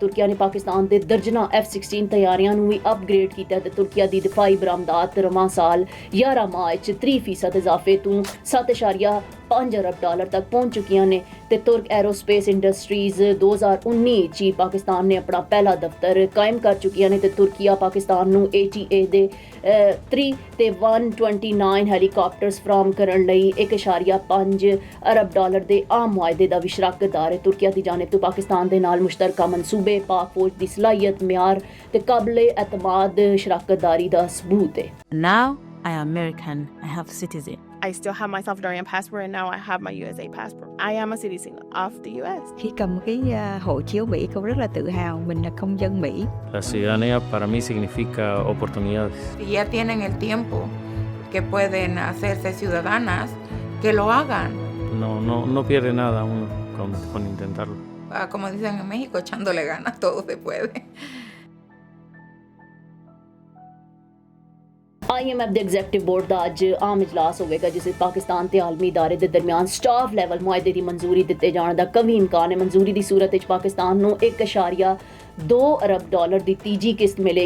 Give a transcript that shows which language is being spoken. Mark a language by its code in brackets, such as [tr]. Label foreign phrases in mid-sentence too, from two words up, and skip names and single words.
[pa] ਤੁਰਕੀਆ ਨੇ ਪਾਕਿਸਤਾਨ ਦੇ ਦਰਜਨਾਂ F-16 ਤਿਆਰੀਆਂ ਨੂੰ ਵੀ ਅਪਗ੍ਰੇਡ ਕੀਤਾ ਤੇ ਤੁਰਕੀਆ ਦੀ ਦਿਫਾਈ ਬਰਾਮਦਾਤ ਰਵਾਂ ਸਾਲ 11 ਮਾਹ ਵਿੱਚ 30% ਇਜ਼ਾਫੇ ਤੋਂ 7.5 ਅਰਬ ਡਾਲਰ ਤੱਕ ਪਹੁੰਚ ਚੁੱਕੀਆਂ ਨੇ ਤੇ ਤੁਰਕ ਐਰੋਸਪੇਸ ਇੰਡਸਟਰੀਜ਼ 2019 ਵਿੱਚ ਹੀ ਪਾਕਿਸਤਾਨ ਨੇ ਆਪਣਾ ਪਹਿਲਾ ਦਫ਼ਤਰ ਕਾਇਮ ਕਰ ਚੁੱਕੀਆਂ ਨੇ ਤੇ ਤੁਰਕੀਆ ਪਾਕਿਸਤਾਨ ਨੂੰ ATA ਦੇ 3 ਤੇ 129 ਹੈਲੀਕਾਪਟਰਸ ਫਰਾਹਮ ਕਰਨ ਲਈ 1.5 ਅਰਬ ਡਾਲਰ ਦੇ ਆਮ ਮੁਆਹਦੇ ਦਾ ਵੀ ਸ਼ਰਾਕਤਦਾਰ ਹੈ। ਤੁਰਕੀਆ ਦੀ ਜਾਨਿਬ ਤੋਂ ਪਾਕਿਸਤਾਨ ਦੇ ਨਾਲ ਮੁਸ਼ਤਰਕਾ ਮਨਸੂਬੇ, ਪਾਕ ਫੌਜ ਦੀ ਸਲਾਹੀਅਤ, ਮਿਆਰ ਤੇ ਕਾਬਲੇ ਐਤਮਾਦ ਸ਼ਰਾਕਤਦਾਰੀ ਦਾ ਸਬੂਤ ਹੈ। [en] Now I am American. I have citizen. I still have my Salvadorian passport and now I have my USA passport. I am a citizen of the US. [vi] Khi cầm cái hộ chiếu Mỹ, cô rất là tự hào mình là công dân Mỹ. [es] La ciudadanía para mí significa oportunidades. Si ya tienen el tiempo que pueden hacerse ciudadanas, que lo hagan. No pierde nada uno con intentarlo. Como dicen en México, echándole ganas, todo se puede. [pa] IMF ਦੇ [en] executive board [pa] ਦਾ ਅੱਜ ਆਮ ਇਜਲਾਸ ਹੋਵੇਗਾ, ਜਿਸ ਵਿੱਚ ਪਾਕਿਸਤਾਨ ਤੇ ਆਲਮੀ ਇਦਾਰੇ ਦੇ ਦਰਮਿਆਨ [en] staff level [pa] ਮੁਆਹਦੇ ਦੀ ਮਨਜ਼ੂਰੀ ਦਿੱਤੇ ਜਾਣ ਦਾ ਕਵੀ ਇਮਕਾਨ ਹੈ। ਮਨਜ਼ੂਰੀ ਦੀ ਸੂਰਤ ਵਿੱਚ ਪਾਕਿਸਤਾਨ ਨੂੰ 1.2 ਅਰਬ ਡਾਲਰ ਦੀ ਤੀਜੀ ਕਿਸ਼ਤ ਮਿਲੇਗੀ।